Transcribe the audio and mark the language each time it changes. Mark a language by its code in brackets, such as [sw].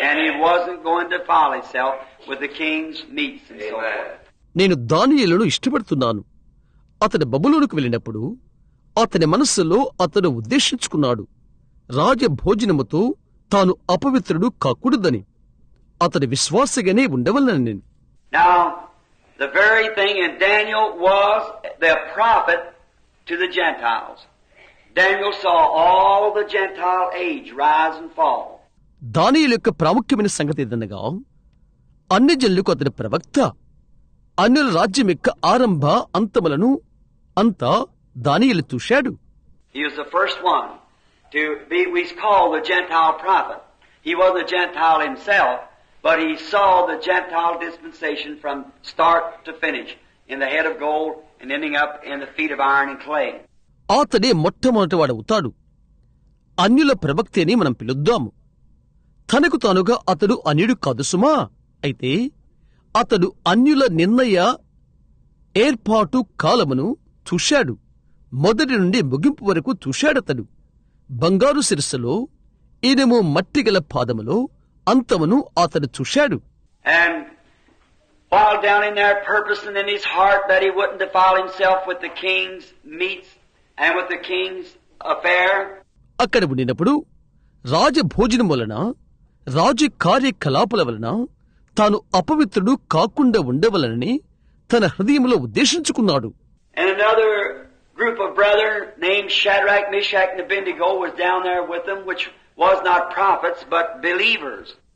[en] And he wasn't going to defile himself with the king's meats and so forth. [te] నేను దానియేలును ఇష్టపడుతున్నాను. అతడు బబులోనుకు వెళ్ళినప్పుడు అతని మనస్సులో అతడు ఉద్దేశించుకున్నాడు, రాజ భోజనముతో తాను అపవిత్రుడు కాకూడదని. అతడి విశ్వాసగానే ఉండవలనని. [en] Now, the very thing in Daniel was the prophet to the Gentiles. Daniel saw all the Gentile age rise and fall. [te] దానియేలు యొక్క ప్రాముఖ్యమైన సంగతి ఏదనగా అన్ని జనులకు అతని ప్రవక్త అన్యుల రాజ్యం యొక్క ఆరంభ అంతములను అంతా దానియేలు చూశాడు. [en] He was the first one to be, we call the Gentile prophet. He was a Gentile himself, but he saw the Gentile dispensation from start to finish, in the head of gold and ending up in the feet of iron and clay. [te] అతడే మొట్టమొదటి వాడవుతాడు. అన్యుల ప్రవక్త అని మనం పిలుద్దాము. తనకు తానుగా అతడు అన్యుడు కాదు సుమా. అయితే అతడు అన్యుల నిర్ణయ ఏర్పాటు కాలమును చూశాడు. మొదటి నుండి ముగింపు వరకు చూశాడతడు. బంగారు శిరస్సులో ఇనుము మట్టిగల పాదములో అంతమును అతడు చూశాడు. [en] And while down in there purposing in his heart that he wouldn't defile himself with the king's meats and with the king's affair. [te] అక్కడ ఉండినప్పుడు రాజభోజనం వలన రాజు కార్యకలాపాల వలన తాను అపవిత్రుడు కాకుండా ఉండవలనని తన హృదయంలో ఉద్దేశించుకున్నాడు. [en] And another group of brethren named Shadrach, Meshach, and Abednego was down there with them, which was not prophets but believers.